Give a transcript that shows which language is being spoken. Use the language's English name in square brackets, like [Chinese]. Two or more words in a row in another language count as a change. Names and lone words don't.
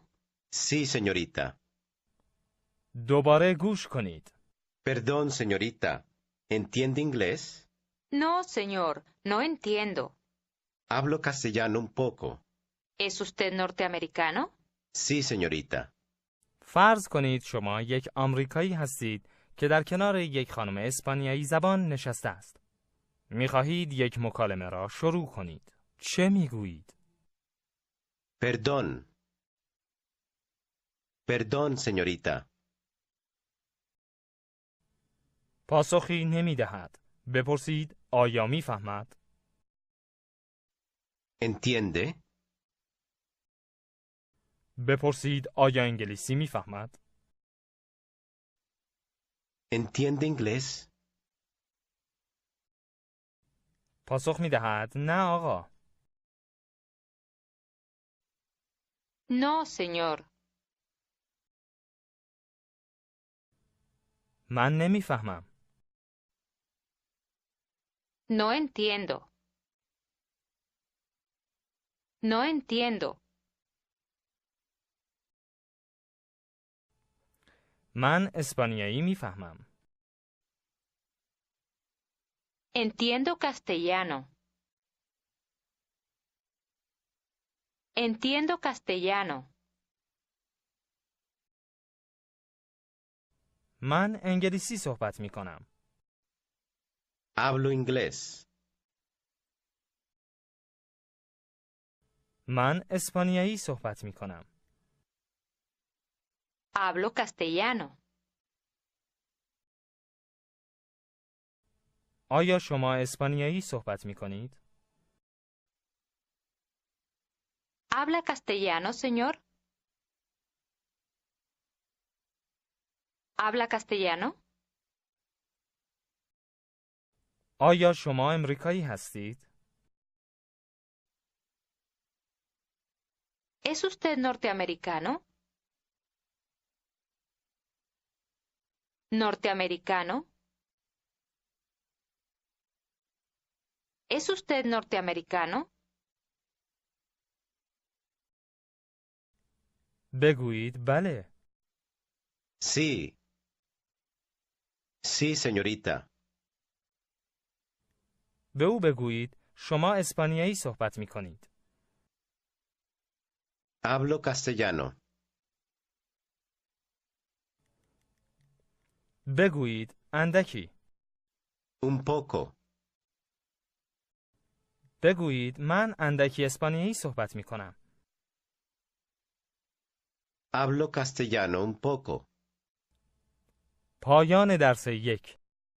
[Spanish] Sí, señorita. [Persian] دوباره گوش کنید. [Spanish] Perdón, señorita. ¿Entiende inglés? No, señor, no entiendo. Hablo castellano un poco. ¿Es usted norteamericano? Sí, señorita. [Persian] فرض کنید شما یک آمریکایی هستید که در کنار یک خانم اسپانیایی زبان نشسته است. می‌خواهید یک مکالمه را شروع کنید. چه می‌گویید؟ [Spanish] Perdón. Perdón, señorita. [Persian] پاسخی نمی‌دهد. بپرسید آیا می‌فهمد؟ [Spanish] ¿Entiende? [Persian] بپرسید آیا انگلیسی می‌فهمد؟ [Spanish] ¿Entiende inglés? [Persian] پاسخ می‌دهد نه آقا. [Spanish] No, señor. [Persian] من نمی‌فهمم. [Spanish] No entiendo. No entiendo. [Persian] من اسپانیایی می‌فهمم. [Spanish] Entiendo castellano. Entiendo castellano. [Persian] من انگلیسی صحبت می‌کنم. [Spanish] Hablo inglés. [Persian] من اسپانیایی صحبت می‌کنم. [Spanish] Hablo castellano. [Persian] آیا شما اسپانیایی صحبت می‌کنید؟ [Spanish] ¿Habla castellano, señor? ¿Habla castellano? [Persian] آیا شما امریکایی هستید؟ [Spanish] ¿Es usted norteamericano? ¿Norteamericano? ¿Es usted norteamericano? [Persian] بگویید بله. [Spanish] Sí. Sí, señorita. [Persian] به او بگویید شما اسپانیایی صحبت می‌کنید. [Spanish] Hablo castellano. [Persian] بگویید اندکی. [Spanish] Un poco. [Persian] بگویید من اندکی اسپانیایی صحبت می‌کنم. [Spanish] Hablo castellano un poco. [Persian] پایان درس 1.